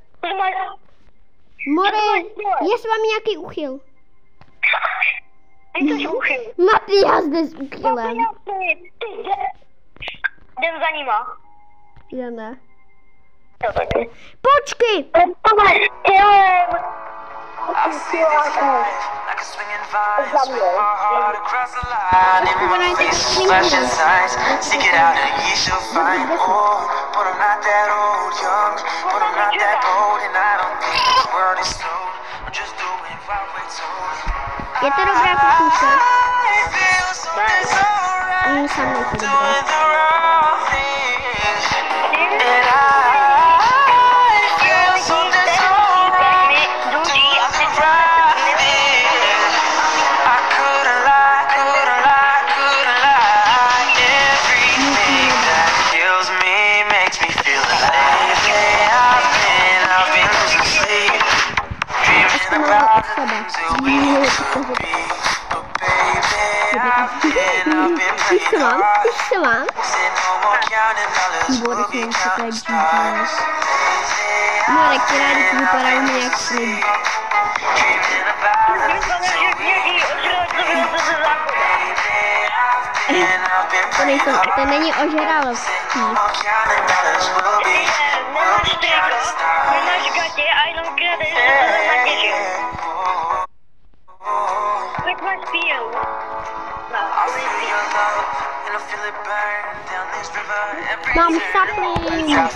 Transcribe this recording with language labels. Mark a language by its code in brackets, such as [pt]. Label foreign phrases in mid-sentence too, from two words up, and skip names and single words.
[cs] More, je s vámi nějaký uchyl? Ty jsi uchyl. Matyas jde s uchylem. Jdem za nima. Jdeme. Jo, taky. Počkej! [en] I see this life like a swinging vine, swing my heart across the line. In my face, flashing signs, seek it out and ye shall find. Oh, but I'm not that old, young, but I'm not that bold, and I don't think the world is slow. I'm just doing what we're told. [cs] Je to dobrá písnička. [en] I feel something so right, [cs] Sam nejsem dobrá. [en] doing the wrong thing, and I feel something so right, doing the right thing. I couldn't lie, couldn't lie, couldn't lie. Everything that kills me makes me feel alive. Lately I've been losing sleep, dreaming about the things that we could be. But baby, I've been praying hard. Said no more counting dollars, we'll be counting stars. [cs] More, která vypadá u mě jak slib. [en] Dreaming about the things that we [cs] To není ožralost. Nemáš gatě a jenom kradeš na děži. Jak máš píl? Mám sapling.